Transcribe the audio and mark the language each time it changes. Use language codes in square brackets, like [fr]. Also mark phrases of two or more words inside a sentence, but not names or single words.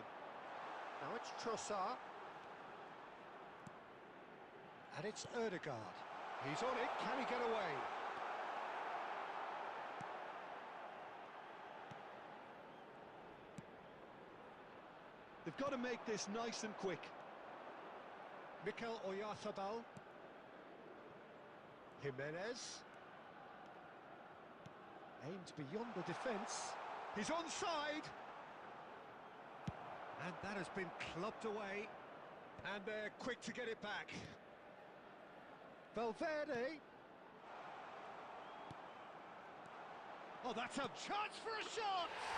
[en] Now it's Trossard. And it's Ødegaard. He's on it, can he get away? They've got to make this nice and quick. Mikel Oyarzabal. Jimenez. Aimed beyond the defence. He's onside. And that has been clubbed away. And they're quick to get it back. Valverde. Oh, that's a chance for a shot!